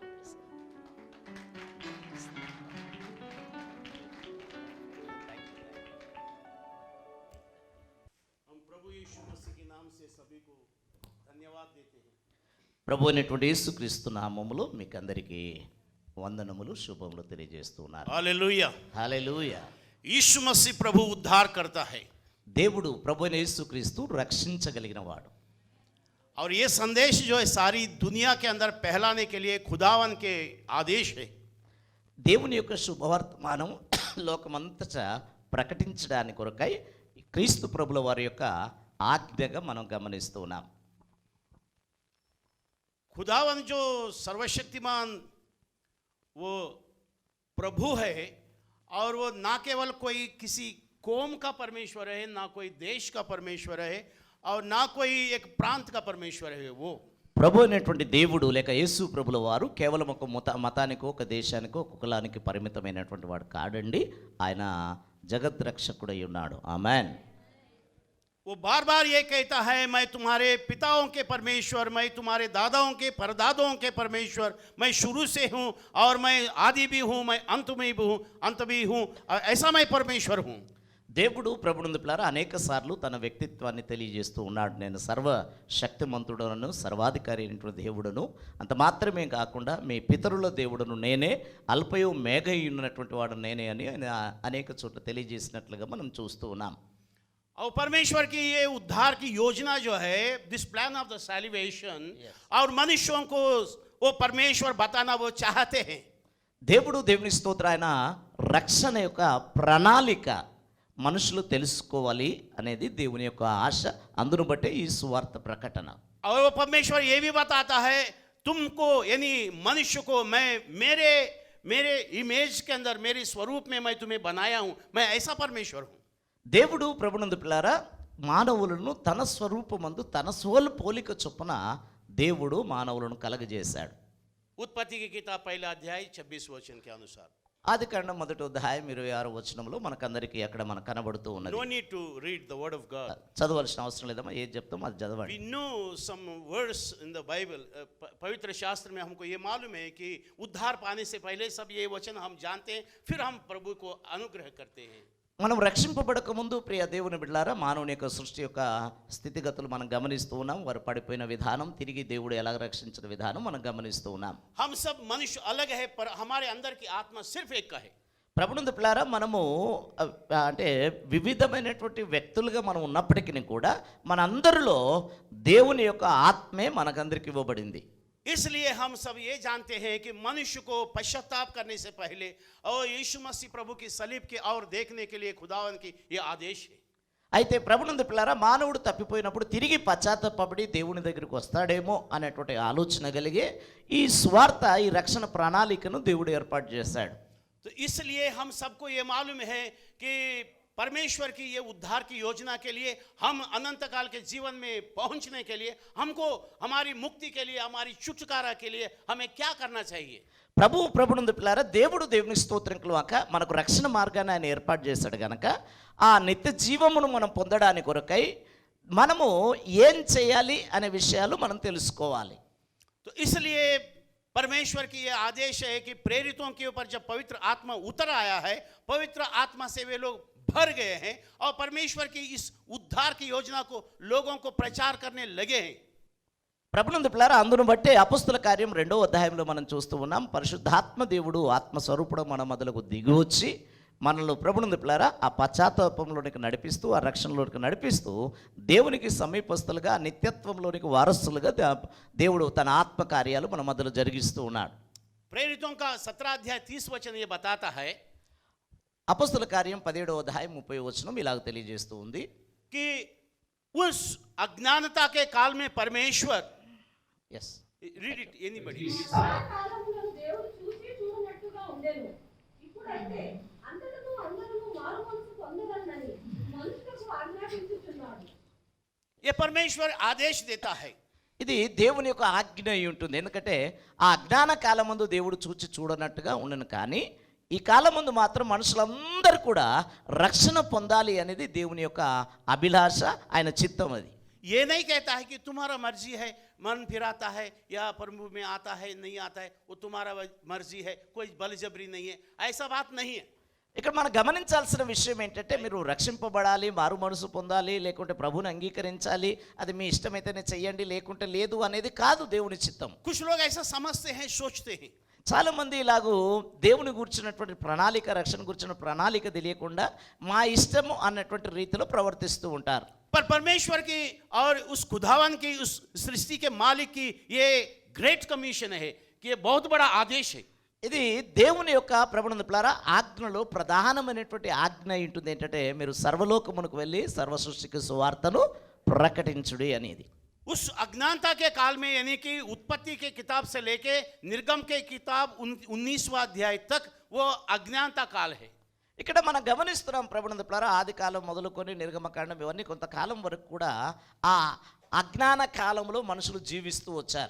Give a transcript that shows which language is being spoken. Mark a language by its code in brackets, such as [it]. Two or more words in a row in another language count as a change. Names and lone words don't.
[te] ప్రభు అయినటువంటి యేసుక్రీస్తు నామములో మీకు అందరికీ వందనములు, శుభములు తెలియజేస్తున్నారు. [hi] हालेलुया, [te] హల్లెలూయా. [hi] यीशु मसीह प्रभु उद्धार करता है [te] దేవుడు ప్రభు అయిన యేసుక్రీస్తు రక్షించగలిగిన వాడు. [hi] और ये संदेश जो है सारी दुनिया के अंदर फैलाने के लिए खुदावन के आदेश है. [te] దేవుని యొక్క శుభవర్తమానం లోకమంతటా ప్రకటించడానికి కొరకై క్రీస్తు ప్రభుల వారి యొక్క ఆజ్ఞగా మనం గమనిస్తూ ఉన్నాం. [hi] खुदावन जो सर्वशक्तिमान वो प्रभु है, और वो ना केवल कोई किसी कौम का परमेश्वर है, ना कोई देश का परमेश्वर है, और ना कोई एक प्रांत का परमेश्वर है. वो [te] ప్రభు అయినటువంటి దేవుడు లేక యేసు ప్రభుల వారు కేవలం ఒక మతానికో, ఒక దేశానికో, ఒక కులానికి పరిమితమైనటువంటి వాడు కాడండి. ఆయన జగద్రక్షకుడై ఉన్నాడు. ఆమేన్. [hi] वो बार बार ये कहता है, मैं तुम्हारे पिताओं के परमेश्वर, मैं तुम्हारे दादाओं के परदादाओं के परमेश्वर, मैं शुरू से हूँ और मैं आदि भी हूँ, मैं अंत भी हूँ, ऐसा मैं परमेश्वर हूँ. [te] దేవుడు ప్రభునందులారా అనేక సార్లు తన వ్యక్తిత్వాన్ని తెలియజేస్తూ ఉన్నాడు. నేను సర్వ శక్తిమంతుడను, సర్వాధికారి అయినటువంటి దేవుడను, అంత మాత్రమే కాకుండా మీ పితరుల దేవుడను నేనే, అల్పయు మేఘయి ఉన్నటువంటి వాడు నేనే అని ఆయన అనేక చోట్ల తెలియజేసినట్లుగా మనం చూస్తూ ఉన్నాం. [hi] और परमेश्वर की ये उद्धार की योजना जो है, [en] this plan of the salvation, [hi] और मनुष्यों को वो परमेश्वर बताना वो चाहते हैं. [te] దేవుడు దేవుని స్తోత్రం, ఆయన రక్షణ యొక్క ప్రణాళిక మనుషులు తెలుసుకోవాలి అనేది దేవుని యొక్క ఆశ. అందును బట్టే ఈ సువార్త ప్రకటన. [hi] और वो परमेश्वर ये भी बताता है, तुमको यानी मनुष्य को मैं मेरे इमेज के अंदर, मेरे स्वरूप में मैं तुम्हें बनाया हूँ, मैं ऐसा परमेश्वर हूँ. [te] దేవుడు ప్రభునందు పిల్లారా మానవులను తన స్వరూపమందు తన పోలిక చొప్పున దేవుడు మానవులను కలగజేశాడు. [hi] उत्पत्ति की किताब पहला अध्याय 26 वचन के अनुसार. [te] ఆది కాండం 1వ అధ్యాయం 26వ వచనంలో మనకందరికీ అక్కడ మనకు కనబడుతూ ఉన్నది. [en] No need to read the word of God. [te] చదవాల్సిన అవసరం లేదమ్మా, ఏది చెప్తామో అది చదవండి. [en] We know some words in the Bible. [hi] पवित्र शास्त्र में हमको ये मालूम है कि उद्धार पाने से पहले सब ये वचन हम जानते हैं, फिर हम प्रभु को अनुग्रह करते हैं. [te] మనం రక్షింపబడక ముందు ప్రియ దేవుని బిడ్డలారా మానవుని యొక్క సృష్టి యొక్క స్థితిగతులు మనం గమనిస్తూ ఉన్నాం. వారు పడిపోయిన విధానం, తిరిగి దేవుడు ఎలా రక్షించిన విధానం మనం గమనిస్తూ ఉన్నాం. [hi] हम सब मनुष्य अलग है, पर हमारे अंदर की आत्मा सिर्फ एक का है. [te] ప్రభునందు పిల్లారా మనము అంటే వివిధమైనటువంటి వ్యక్తులుగా మనం ఉన్నప్పటికీ కూడా మనందరిలో దేవుని యొక్క ఆత్మే మనకందరికి ఇవ్వబడింది. [hi] इसलिए हम सब ये जानते हैं कि मनुष्य को पश्चाताप करने से पहले और यीशु मसीह प्रभु की सलीब की ओर देखने के लिए खुदावन की ये आदेश है. [te] అయితే ప్రభునందు పిల్లారా, మానవుడు తప్పిపోయినప్పుడు తిరిగి పశ్చాత్తాపడి దేవుని దగ్గరికి వస్తాడేమో అనేటువంటి ఆలోచన కలిగి ఈ స్వార్థ, ఈ రక్షణ ప్రణాళికను దేవుడు ఏర్పాటు చేశాడు. [hi] तो इसलिए हम सबको ये मालूम है कि परमेश्वर की ये उद्धार की योजना के लिए, हम अनंत काल के जीवन में पहुंचने के लिए, हमको हमारी मुक्ति के लिए, हमारी छुटकारा के लिए हमें क्या करना चाहिए? [te] ప్రభునందు పిల్లారా, దేవుడు దేవుని స్తోత్రం కలుగాక మనకు రక్షణ మార్గాన్ని ఆయన ఏర్పాటు చేశాడు గనక ఆ నిత్య జీవమును మనం పొందడానికి కొరకై మనము ఏం చేయాలి అనే విషయాలు మనం తెలుసుకోవాలి. [hi] तो इसलिए परमेश्वर की ये आदेश है कि प्रेरितों के ऊपर जब पवित्र आत्मा उतर आया है, पवित्र आत्मा से वे लोग भर गए हैं और परमेश्वर की इस उद्धार की योजना को लोगों को प्रचार करने लगे हैं. [te] ప్రభునందు పిల్లారా, అందును బట్టే అపొస్తల కార్యం 2వ అధ్యాయంలో మనం చూస్తూ ఉన్నాం. పరిశుద్ధాత్మ దేవుడు ఆత్మస్వరూపుడు మన మొదలకు దిగి వచ్చి మనల్ని ప్రభునందు పిల్లారా ఆ పశ్చాత్తాపంలోనికి నడిపిస్తూ, ఆ రక్షణలోనికి నడిపిస్తూ దేవునికి సమీపస్తులుగా, నిత్యత్వంలోనికి వారసులుగా దేవుడు తన ఆత్మ కార్యాలు మన మధ్యలో జరిగిస్తూ ఉన్నాడు. [hi] प्रेरितों का 17 अध्याय 30 वचन ये बताता है [te] అపొస్తల కార్యం 17వ అధ్యాయం 30వ వచనం ఇలాగ తెలియజేస్తూ ఉంది [hi] कि उस अज्ञानता के काल में परमेश्वर, [en] ఎస్ read it anybody, [te] కాలములను దేవుడు చూసి చూడనట్టుగా ఉండెను. ఇప్పుడైతే అంతటను అందరూ మారుమనసు పొందవలెనని మనుషులకు ఆజ్ఞాపించుచున్నాడు. [hi] ये परमेश्वर आदेश देता है. [te] ఇది దేవుని యొక్క ఆజ్ఞ అయి ఉంటుంది. ఎందుకంటే ఆ అజ్ఞాన కాలమందు దేవుడు చూచి చూడనట్టుగా ఉండను, కానీ ఈ కాలమందు మాత్రం మనుషులందరూ కూడా రక్షణ పొందాలి అనేది దేవుని యొక్క అభిలాష, ఆయన చిత్తం. అది [hi] ये नहीं कहता है कि तुम्हारा मर्जी है, मन फिराता है या प्रभु में आता है नहीं आता है, वो तुम्हारा मर्जी है, कोई बलजबरी नहीं है, ऐसा बात नहीं है. [te] ఇక్కడ మనం గమనించాల్సిన విషయం ఏంటంటే, మీరు రక్షింపబడాలి, మారు మనసు పొందాలి, లేకుంటే ప్రభుని అంగీకరించాలి, అది మీ ఇష్టమైతేనే చెయ్యండి, లేకుంటే లేదు అనేది కాదు దేవుని చిత్తం. [hi] कुछ लोग ऐसा समझते हैं, सोचते हैं. [te] చాలా మంది ఇలాగూ దేవుని గురించినటువంటి ప్రణాళిక, రక్షణ గురించిన ప్రణాళిక తెలియకుండా మా ఇష్టము అన్నటువంటి రీతిలో ప్రవర్తిస్తూ ఉంటారు. [hi] पर परमेश्वर की और उस खुदावन की, उस सृष्टि के मालिक की ये [en] great commission [hi] है कि ये बहुत बड़ा आदेश है. [te] ఇది దేవుని యొక్క ప్రభునందు పిల్లారా ఆజ్ఞలో ప్రధానమైనటువంటి ఆజ్ఞ ఉంటుంది. ఏంటంటే, మీరు సర్వలోకమునకు వెళ్ళి సర్వ సృష్టికి సువార్తను ప్రకటించుడి అనేది. [hi] उस अज्ञानता के काल में, यानी कि उत्पत्ति के किताब से लेके निर्गम के किताब 19वां अध्याय तक वो अज्ञानता काल है. [te] ఇక్కడ మనం గమనిస్తున్నాం ప్రభునందు పిల్లారా, ఆది కాలం మొదలుకొని నిర్గమకాండం ఇవన్నీ కొంతకాలం వరకు కూడా ఆ అజ్ఞాన కాలంలో మనుషులు జీవిస్తూ వచ్చారు.